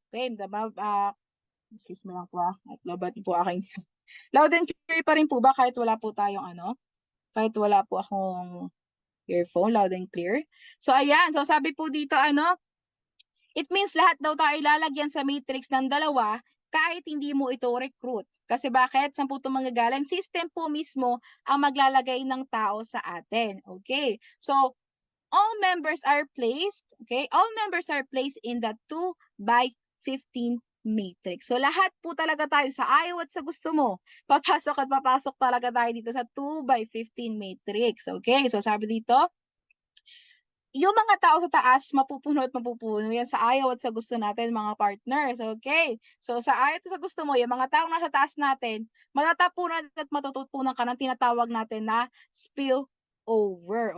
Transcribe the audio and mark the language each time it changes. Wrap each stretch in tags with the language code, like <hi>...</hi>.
<tl>Okay, excuse me lang po at labat po aking</tl> <en>loud and clear</en> <tl>pa rin po ba kahit wala po tayong kahit wala po akong earphone, loud and clear. So, ayan. So, sabi po dito,</tl> <en>it means</en> <tl>lahat daw tayo lalagyan sa matrix ng dalawa kahit hindi mo ito recruit. Kasi bakit? Saan po ito manggagaling? System po mismo ang maglalagay ng tao sa atin. Okay?</tl> <en>So, all members are placed, okay? All members are placed in the 2x15 matrix.</en> <tl>So, lahat po talaga tayo sa ayaw at sa gusto mo. Papasok talaga tayo dito sa 2x15 matrix. Okay? So, sabi dito, yung mga tao sa taas, mapupuno at mapupuno yan sa ayaw at sa gusto natin, mga partners. Okay? So, sa ayaw at sa gusto mo, yung mga tao nasa taas natin, matatapunan at matututunan ka ng tinatawag natin na spill over.</tl>